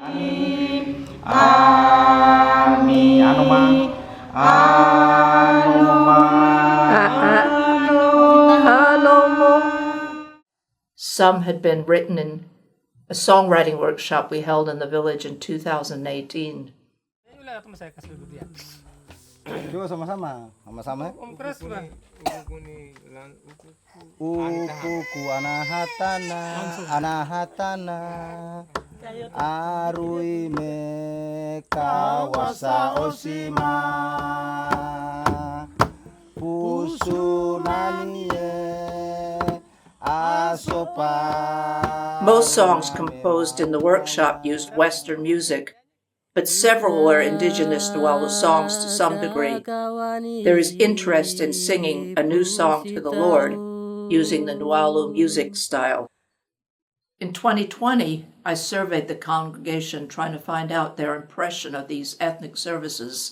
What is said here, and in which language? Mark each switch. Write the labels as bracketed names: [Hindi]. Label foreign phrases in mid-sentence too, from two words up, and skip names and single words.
[English] Some had been written in a songwriting workshop we held in the village in 2018. [Indonesian] Coba sama-sama. Om keras bang. [South Nuaulu] Ukuku anahatana arui me kawasa osima pusu nanie asopa. [English] Most songs composed in the workshop used Western music, but several were indigenous Nuaulu songs to some degree. There is interest in singing a new song to the Lord using the Nuaulu music style. In 2020, I surveyed the congregation trying to find out their impression of these ethnic services.